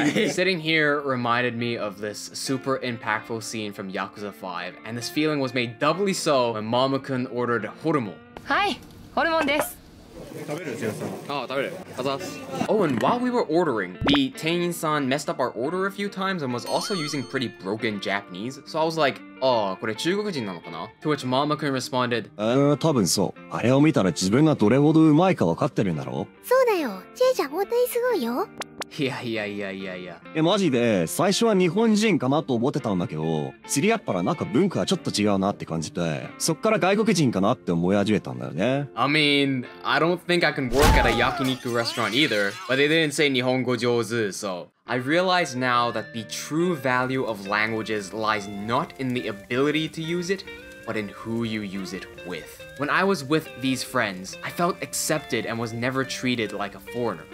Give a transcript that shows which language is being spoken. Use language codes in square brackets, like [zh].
[en] Sitting here reminded me of this super impactful scene from Yakuza 5, and this feeling was made doubly so when Mama-kun ordered horumo. [ja] はい、ホルモンです。 [en] Oh, and while we were ordering, the Tenin-san messed up our order a few times and was also using pretty broken Japanese, so I was like, oh, [ja] これ中国人なのかな? [en] To which Mama-kun responded, [ja] 多分そう。あれを見たら自分がどれほどうまいか分かってるんだろ？そうだよ。ジェイちゃん本当にすごいよ。いや。マジで最初は日本人かなと思ってたんだけど、知り合ったらなんか文化はちょっと違うなって感じで、そっから外国人かなって思い始めたんだよね。 [en] I mean, I don't think I can work at a yakiniku restaurant either, but they didn't say Nihongo Jouzu, so I realize now that the true value of languages lies not in the ability to use it, but in who you use it with. When I was with these friends, I felt accepted and was never treated like a foreigner.